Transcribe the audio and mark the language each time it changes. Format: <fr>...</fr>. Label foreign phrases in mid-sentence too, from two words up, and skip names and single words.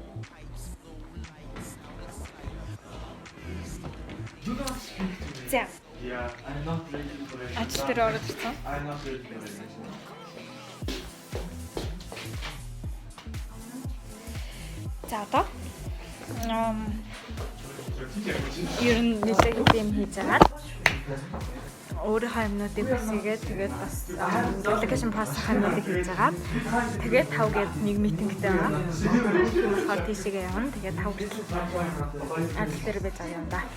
<mn>За</mn> <en>Yeah, I'm not ready for it.</en> <mn>Ажил дээр ороод ирсэн.</mn> <en>I'm not ready for it.</en> <mn>За одоо ер нь нэлээд юм хийж агаад өөрийнхөө юмнуудыг хүсгээд тэгээд бас</mn> <en>application process</en> <mn>юмнуудыг хийж агаад тэгээд 5 гээд нэг митингтэй байгаа. Тэгэхээр тийшээ явна. Тэгээд 5 хүртэл ажил дээр байж байгаа юм да.</mn>